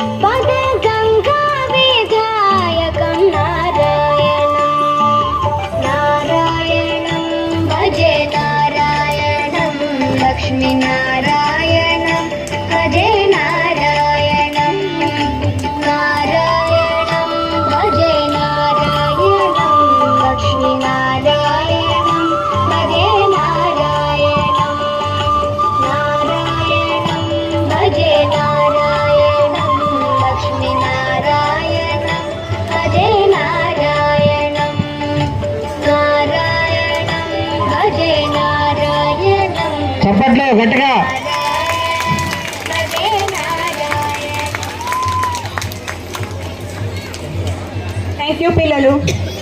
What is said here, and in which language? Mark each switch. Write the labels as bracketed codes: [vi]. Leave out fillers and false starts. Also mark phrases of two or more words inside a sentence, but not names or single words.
[sa] पदगङ्गाविधायकं नारायणं नारायणं भजे नारायणं लक्ष्मीनारायणं भजे नारायणं नारायणं भजे नारायणं लक्ष्मीनारायणं भजे नारायणं नारायणं भजे नारायणं लक्ष्मीनारायणं भजे नारायणं नारायणं भजे नारायणं [te] చప్పట్లు గట్టిగా [sa] भजे नारायणं [en] Thank you [te] పిల్లలు.